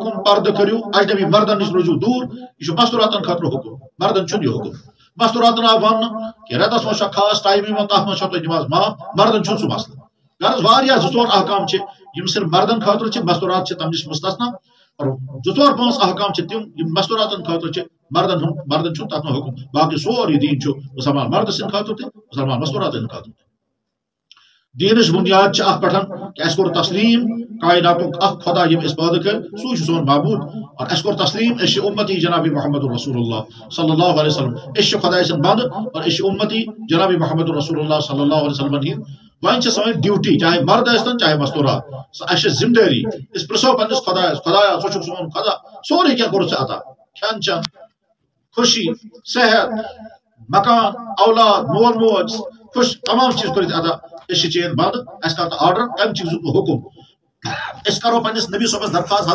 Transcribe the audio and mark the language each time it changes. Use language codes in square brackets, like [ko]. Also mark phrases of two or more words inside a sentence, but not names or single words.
[ks] حُکم پردٕ کٔرِو اجنبی مردن نِش روٗزِو دوٗر یہِ چھُ مستوراتن خٲطرٕ حُکم مردن چھُنہٕ یہِ حُکم مستوراتن آو وننہٕ کہِ رٮ۪تس منٛز چھےٚ خاص ٹایم یِوان تتھ منٛز چھو تۄہہِ نماز معاف مردن چھُنہٕ سُہ مسلہٕ غرض واریاہ زٕ ژور احکام چھِ یِم صرف مردن خٲطرٕ چھِ مستورات چھِ تمہِ نِش مستثنا اور زٕ ژور پانٛژھ احکام چھِ تِم یِم مستوراتن خٲطرٕ چھِ مردن چھُنہٕ تتھ منٛز حُکم باقٕے سورُے دیٖن چھُ مُسلمان مردٕ سٕنٛدِ خٲطرٕ تہِ مُسلمان مستوراتن ہٕنٛدِ خٲطرٕ تہِ دیٖنٕچ بُنیاد چھِ اتھ پٮ۪ٹھ کہ اسہِ کوٚر تسلیٖم کائناتُک اکھ خۄدا ییٚمۍ أسۍ پٲدٕ کٔرۍ سُے چھُ سون معبوٗد اور اسہِ کوٚر تسلیٖم أسۍ چھِ اُمتی جناب محمد رسول اللہ [ar] صلی اللہ علیہ وسلم [ks] أسۍ چھِ خۄداے سٕنٛدۍ بنٛدٕ اور أسۍ چھِ اُمتی جناب محمد رسول اللہ [ar] صلی اللہ علیہ وسلم [ks] ہِنٛدۍ وۄنۍ چھِ سٲنۍ ڈیوٹی چاہے مرد ٲسۍتن چاہے مستورات اسہِ چھِ ذمہٕ دٲری أسۍ پرٛژھو پننِس خۄدایس خۄدایا ژٕ چھُکھ سون خۄدا سورُے کینٛہہ کوٚرُتھ ژےٚ عطا کھٮ۪ن چٮ۪ن خوشی صحت مکان اولاد مول موج خوش تمام چیٖز کٔرِتھ عطا أسۍ چھِ چٲنۍ بنٛدٕ اسہِ کر تہٕ آرڈر کمہِ چیٖزُک نہٕ حُکم أسۍ کرو پننِس نبی صٲبس درخواست